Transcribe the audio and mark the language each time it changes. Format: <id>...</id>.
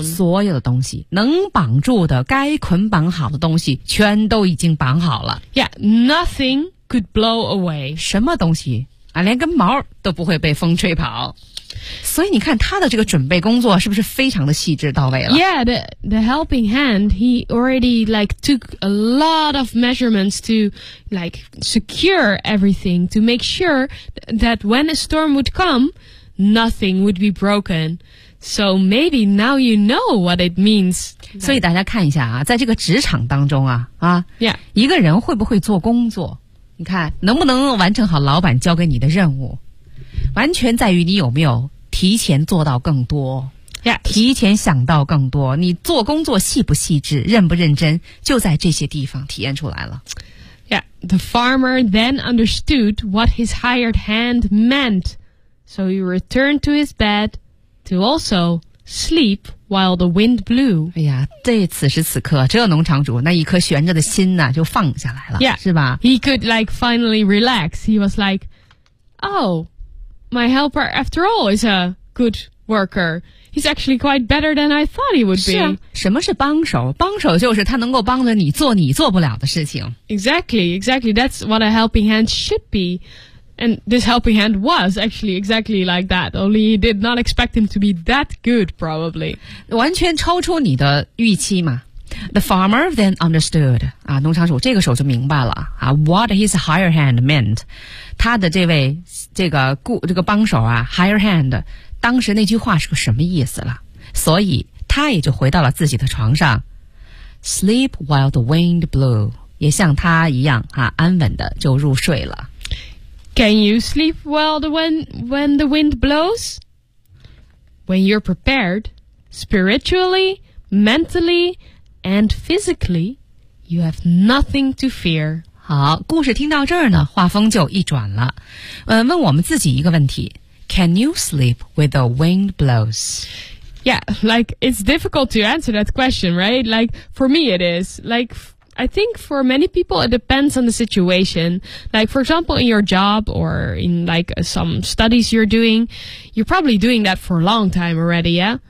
<zh>所有的东西能绑住的该捆绑好的东西全都已经绑好了。</zh> <en>Yeah, nothing could blow away.</en> <zh>什么东西啊连根毛都不会被风吹跑。所以你看他的这个准备工作是不是非常的细致到位了</zh> <en>Yeah, the helping hand, he already like took a lot of measurements to like secure everything to make sure that when a storm would comeNothing would be broken. So maybe now you know what it means.</en> <zh>所以大家看一下啊，在这个职场当中啊，啊，</zh> <en>yeah.</en> <zh>一个人会不会做工作，你看能不能完成好老板交给你的任务，完全在于你有没有提前做到更多，</zh> <en>yeah.</en> <zh>提前想到更多，你做工作细不细致，认不认真，就在这些地方体验出来了。</zh> <en>Yeah, the farmer then understood what his hired hand meant.So he returned to his bed to also sleep while the wind blew.</en> <zh>哎呀，对，此时此刻，这农场主那一颗悬着的心呢，就放下来了，</zh> <en>yeah.</en> <zh>是吧？</zh> <en>He could like finally relax. He was like, oh, my helper after all is a good worker. He's actually quite better than I thought he would be.</en> <zh>是啊，什么是帮手？帮手就是他能够帮着你做你做不了的事情。</zh> <en>Exactly, exactly. That's what a helping hand should be. And this helping hand was actually exactly like that, only he did not expect him to be that good, probably.</en> <zh>完全超出你的预期嘛。</zh> <en>The farmer then understood,</en> <zh>啊，农场主这个时候就明白了，啊，</zh> <en>what his higher hand meant.</en> <zh>他的这位，这个帮手啊，</zh> <en>higher hand,</en> <zh>当时那句话是个什么意思了。所以他也就回到了自己的床上。</zh> <en>Sleep while the wind blew,</en> <zh>也像他一样，啊，安稳的就入睡了。</zh> <en>Can you sleep well when the wind blows? When you're prepared, spiritually, mentally, and physically, you have nothing to fear.</en> <zh>好，故事听到这儿呢，画风就一转了。问我们自己一个问题。</zh> <en>Can you sleep when the wind blows? Yeah, like, it's difficult to answer that question, right? Like, for me it is. Like,I think for many people, it depends on the situation. Like, for example, in your job or in like some studies you're doing, you're probably doing that for a long time already, yeah?</en>